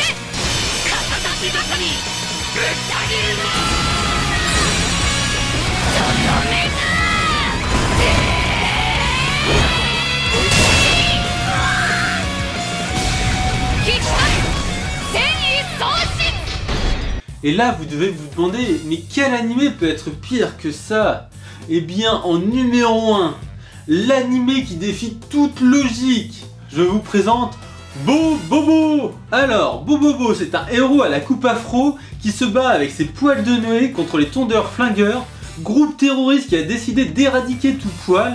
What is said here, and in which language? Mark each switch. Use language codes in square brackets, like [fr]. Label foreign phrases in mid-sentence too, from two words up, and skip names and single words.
[ja] 片立ちばかりぶった切るぞ！とどめだ！引き立つ！戦意喪失！ [fr] Et là, vous devez vous demander, mais quel animé peut être pire que ça? Eh bien, en numéro 1, l'animé qui défie toute logique. Je vous présente Bobobo. Alors, Bobobo, c'est un héros à la coupe afro qui se bat avec ses poils de Noé contre les tondeurs flingueurs, groupe terroriste qui a décidé d'éradiquer tout poil.